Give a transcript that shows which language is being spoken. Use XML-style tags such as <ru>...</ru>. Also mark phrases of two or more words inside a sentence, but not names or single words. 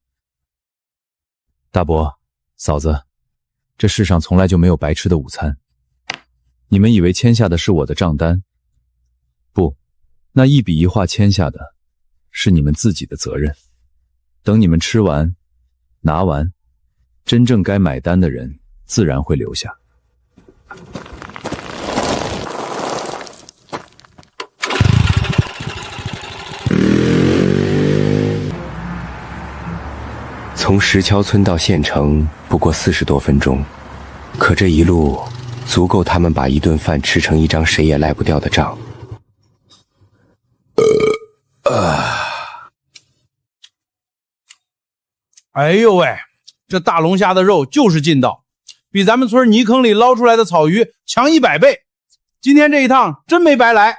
<zh>大伯，嫂子，這世上從來就沒有白吃的午餐。你們以為簽下的是我的賬單？不，那一筆一畫簽下的是你們自己的責任。等你們吃完拿完，真正該買單的人自然會留下。從石橋村到縣城不過40多分鐘，可這一路足夠他們把一頓飯吃成一張誰也賴不掉的賬。哎呦喂，這大龍蝦的肉就是劲道，比咱們村泥坑裡撈出來的草魚強100倍。今天這一趟真沒白來。</zh>